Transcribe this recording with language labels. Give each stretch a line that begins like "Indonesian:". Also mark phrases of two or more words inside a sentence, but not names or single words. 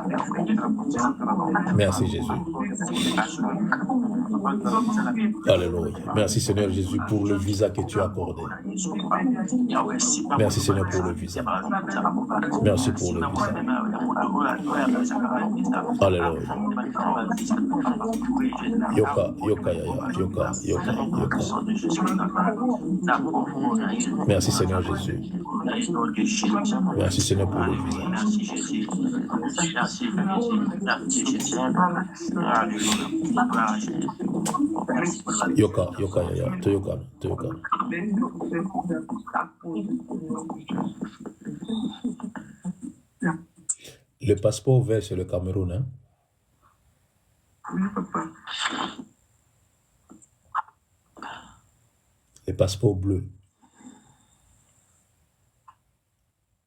French: Merci, Jésus. Alléluia. Merci, Seigneur Jésus, pour le visa que tu as accordé. Merci, Seigneur, pour le visa. Merci pour le visa. Alléluia.
Lingala: Yoka, yoka, yaya, yoka, yoka, yoka.
French: Merci, Seigneur Jésus. Merci, Seigneur, pour le visa.
Lingala: Yoka, yoka, yaya, toyoka, toyoka.
French: Le passeport vert, c'est le Cameroun, hein? Les passeports bleus.